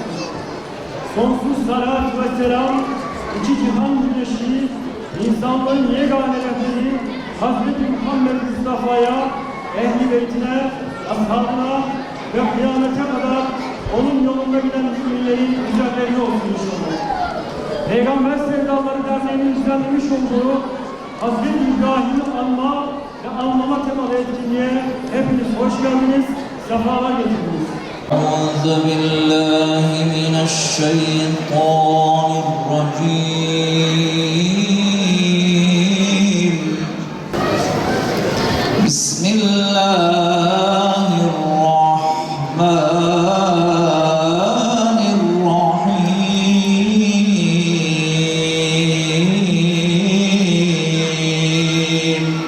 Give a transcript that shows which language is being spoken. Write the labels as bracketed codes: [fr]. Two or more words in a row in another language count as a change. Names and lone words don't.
[tr] Sonsuz salat ve selam, iki cihan güneşi, insanlığın yegane rehberi Hazreti Muhammed Mustafa'ya, ehl-i beytine, ashabına ve kıyamete kadar onun yolunda giden müminlerin üzerlerine olsun inşallah. Peygamber Sevdaları Derneği'nin düzenlemiş olduğu Hazreti İbrahim'i anma ve anlama temalı etkinliğe hepiniz hoş geldiniz, sefalar getirdiniz. [ar] أعوذ بالله من الشيطان الرجيم بسم الله الرحمن الرحيم